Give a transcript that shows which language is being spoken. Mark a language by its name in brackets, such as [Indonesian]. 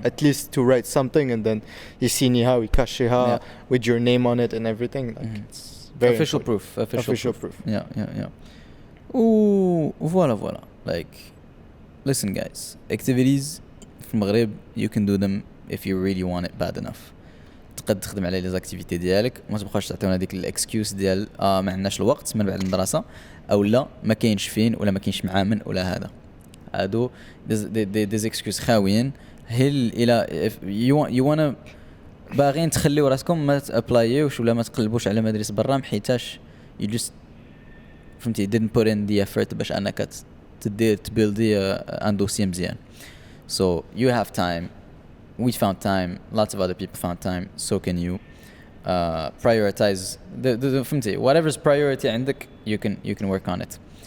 [English] At least to write something, and then you see how with your name on it and everything. Like it's Very official important. proof. Official proof. Yeah. Ooh, voilà. Like, listen, guys. Activities [Arabic] في المغرب, [English] you can do them if you really want it bad enough. [Arabic] تقدر تخدم على لي زاكتيفيتي ديالك, ما تبقاش تعطيونا ديك الاكسكيوز ديال ما عندناش الوقت من بعد المدرسه, او لا ما كاينش فين, ولا ما كاينش معامن, ولا هذا. هادو ديز اكسكيوز خاويين. هل الى [English] you wanna [Arabic] باغيين تخليو راسكم ما تابلايوش ولا ما تقلبوش على مدارس برا, حيتاش you just فهمتي [English] didn't put in the effort [Arabic] باش انك تبيلدي ان دوسي مزيان. [English] So you have time, we found time, lots of other people found time, so can you. Prioritize the فهمتي, whatever's priority عندك, you can work on it.